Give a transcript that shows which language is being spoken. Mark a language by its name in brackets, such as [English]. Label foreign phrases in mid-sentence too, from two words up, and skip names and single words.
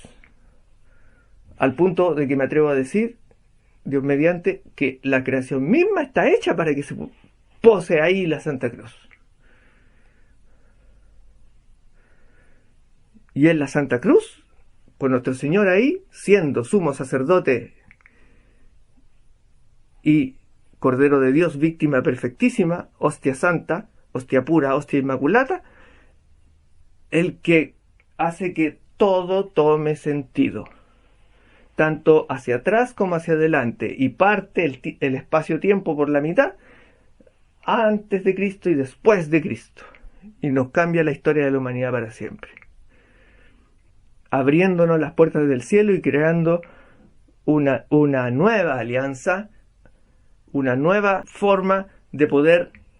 [Spanish] Al punto de que me atrevo a decir, Dios mediante, que la creación misma está hecha para que se pose ahí la Santa Cruz. Y en la Santa Cruz, por nuestro Señor ahí, siendo sumo sacerdote y Cordero de Dios, víctima perfectísima, hostia santa, hostia pura, hostia inmaculata, el que hace que todo tome sentido, tanto hacia atrás como hacia adelante, y parte el espacio-tiempo por la mitad, antes de Cristo y después de Cristo, y nos cambia la historia de la humanidad para siempre, abriéndonos las puertas del cielo y creando una nueva alianza, una nueva forma de poder